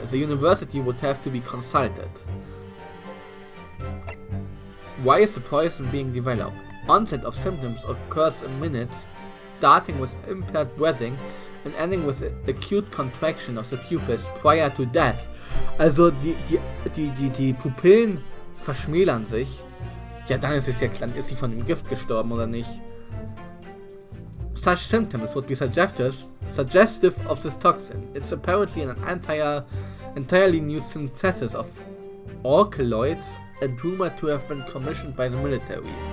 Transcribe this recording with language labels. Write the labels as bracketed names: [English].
[English] The university would have to be consulted. Why is the poison being developed? Onset of symptoms occurs in minutes, starting with impaired breathing and ending with acute contraction of the pupils prior to death. [German] Also die Pupillen verschmälern sich. Ja, dann ist es ja klar, ist sie von dem Gift gestorben oder nicht? [English] Such symptoms would be suggestive of this toxin. It's apparently an entirely new synthesis of alkaloids and rumored to have been commissioned by the military.